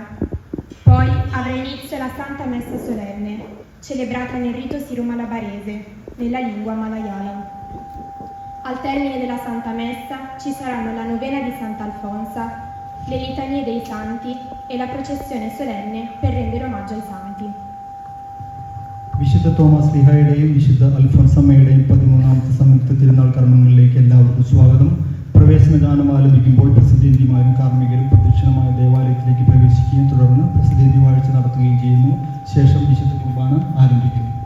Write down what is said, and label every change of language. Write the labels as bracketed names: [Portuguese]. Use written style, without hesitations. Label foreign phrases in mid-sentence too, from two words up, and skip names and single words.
[Italian] Poi avrà inizio la Santa Messa solenne, celebrata nel rito siro-malabarese, nella lingua malayalam. Al termine della Santa Messa ci saranno la novena di Sant'Alfonsa, le litanie dei santi e la processione solenne per rendere omaggio ai santi. [Malayalam] വിശുദ്ധ തോമസ് ലീഹായുടെയും വിശുദ്ധ അൽഫോൻസമ്മയുടെയും 13ാമത്തെ സംയുക്ത തിരുനാൾ കർമ്മങ്ങളിലേക്ക് എല്ലാവർക്കും സ്വാഗതം. പ്രവേശന ഗാനം ആലപിക്കുമ്പോൾ പ്രസിദ്ധേന്തിമാരും കാർമ്മികരും പ്രദക്ഷിണമായ ദേവാലയത്തിലേക്ക് പ്രവേശിക്കുകയും തുടർന്ന് പ്രസിദ്ധേന്തി വാഴ്ച നടത്തുകയും ചെയ്യുന്നു. ശേഷം വിശുദ്ധ കുർബാന ആരംഭിക്കുന്നു.